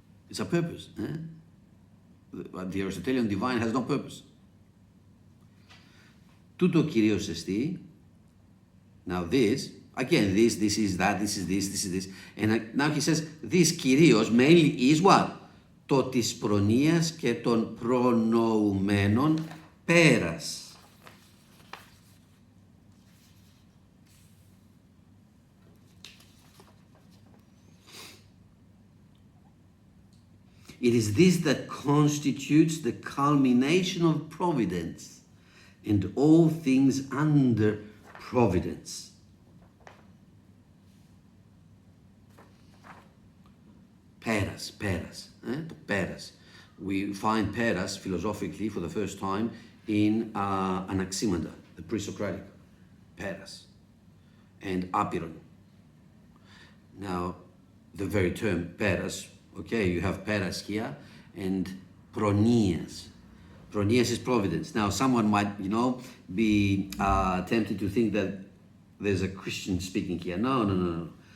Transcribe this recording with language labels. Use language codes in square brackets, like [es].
[en] It's a purpose. The Aristotelian divine has no purpose. [el] Τούτο κυρίως εστί. [en] Now this, again, this is that, this is this. And now he says, this κυρίως mainly is what? [el] Το της προνοίας και των προνοουμένων πέρας. [en] It is this that constitutes the culmination of providence and all things under providence. [el] Πέρας, το πέρας. [en] We find πέρας philosophically for the first time in Anaximandra, the pre-Socratic. [el] Πέρας and άπειρον. [en] Now, the very term πέρας, okay, you have πέρας here and προνοιas. Pronias is providence. Now, someone might, be tempted to think that there's a Christian speaking here. No.